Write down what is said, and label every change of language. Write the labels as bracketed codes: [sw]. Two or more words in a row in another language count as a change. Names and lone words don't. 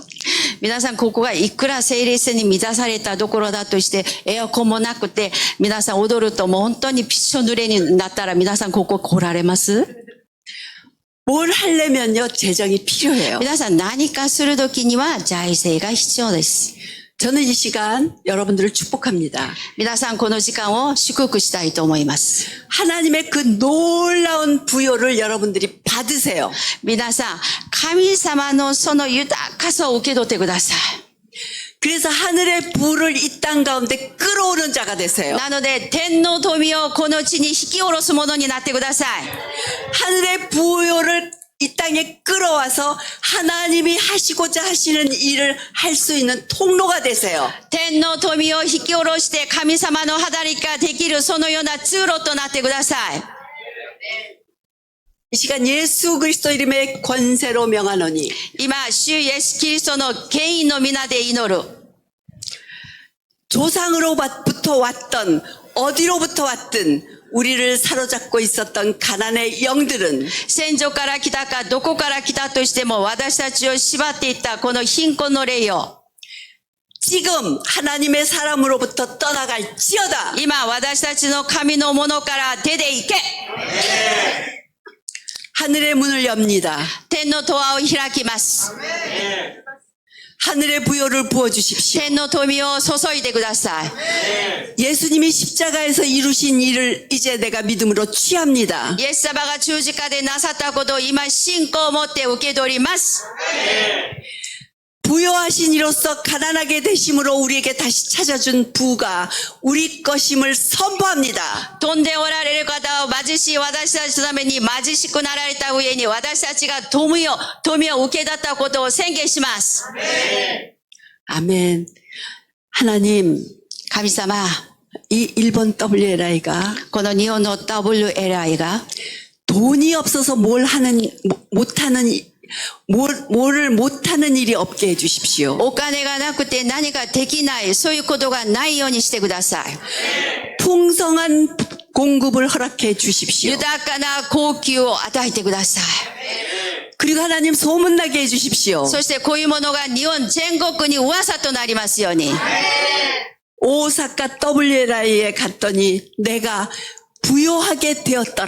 [ja] 皆さんここがいくら聖霊に満たされたところだとしてエアコンもなくて皆さん踊るともう本当にびっしょ濡れになったら皆さんここ来られます？ [ko] 뭘 하려면요 재정이 필요해요. [ja] 皆さん何かするときには財政が必要です。 [ko] 저는 이 시간 여러분들을 축복합니다. [ja] 皆さんこの時間を祝福したいと思います。 [ko] 하나님의 그 놀라운 부여를 여러분들이 받으세요. [ja] 皆さん神様のその豊かさを受け取ってください。 [ko] 그래서 하늘의 부를 이 땅 가운데 끌어오는 자가 되세요. [ja] なので天の富をこの地に引き下ろすものになってください。 [ko] 하늘의 부여를 이 땅에 끌어와서 하나님이 하시고자 하시는 일을 할 수 있는 통로가 되세요. [ja] 天の富を引き下ろして神様の働きができるそのような通路となってください。 [ko] 이 시간 예수 그리스도 이름의 권세로 명하노니 [ja] 今、主イエスキリストの権威の皆で祈る。 [ko] 조상으로부터 왔던 어디로부터 왔든 우리를 사로잡고 있었던 가난의 영들은 [ja] 先祖から来たかどこから来たとしても私たちを縛っていったこの貧困の霊よ。 [ko] 지금 하나님의 사람으로부터 떠나갈지어다. [ja] 今私たちの神のものから出て行け。 [ko] 하늘의 문을 엽니다. [ja] 天の戸を開きます。 [ko] 하늘의 부여를 부어주십시오. [ja] 天の富を注いでください。 [ko] 예수님이 십자가에서 이루신 일을 이제 내가 믿음으로 취합니다. [ja] イエス様が十字架でなさったことを今信仰を持って受け取ります。 [ko] 부여하신 이로써 가난하게 되심으로 우리에게 다시 찾아준 부가 우리 것임을 선포합니다. [ja] 飛んでおられる方を貧しい私たちのために貧しくなられた上に私たちが富を受け取ったことを宣言します。 [ko] 아멘. 하나님, [ja] 神様、 [ko] 이 일본 WLI가 [ja] この日本の WLI が [ko] 돈이 없어서 뭐를 못하는 일이 없게 해주십시오. [ja] お金がなくて何かできない、そういうことがないようにしてください。 [ko] 풍성한 공급을 허락해 주십시오. [ja] 豊かな高級を与えてください。 [ko] 그리고 하나님 소문나게 해주십시오. [ja] そしてこういうものが日本全国に噂となりますように。 [ko] 오사카 WLI에 갔더니 내가 부요하게 되었더라.